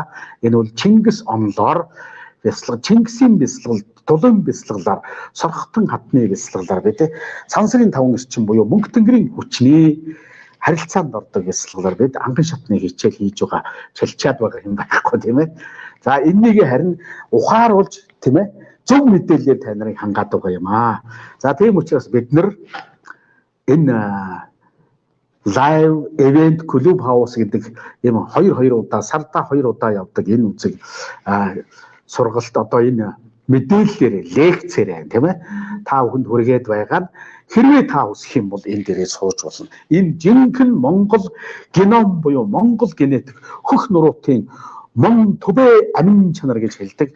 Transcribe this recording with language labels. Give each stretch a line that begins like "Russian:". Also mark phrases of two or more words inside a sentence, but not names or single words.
Mongolian: Энэ бол Чингис онлоор бясалгал, Чингисийн бясалгал, Тулын бясалгалаар, Сорхтон хатны бясалгалаар бид сансрын таван эрчим буюу мөнх тэнгэрийн хүчний харилцаанд ордог бясалгалаар бид анган шатныг хичээл хийж байгаа, чалчаад байгаа юм байхгүй тийм ээ. За энэнийг харин ухааруулж тийм ээ зөв мэдээлэлээр та нарыг хангаад байгаа юм аа. За тийм учраас бид нар энэ
English: live event clubhouse
Mongolian: гэдэг юм 2 удаа сарда 2 удаа явдаг энэ үзэг сургалт одоо энэ мэдээллээр лекцээр тийм ээ та бүхэнд хүргээд байгаа нь хэрвээ та хүсэх юм бол энэ дээрээ сууж болно. Энэ жинхэнэ Монгол геном буюу Монгол генетик хөх нуруутын мон төвөө амин чанар гэж хэлдэг.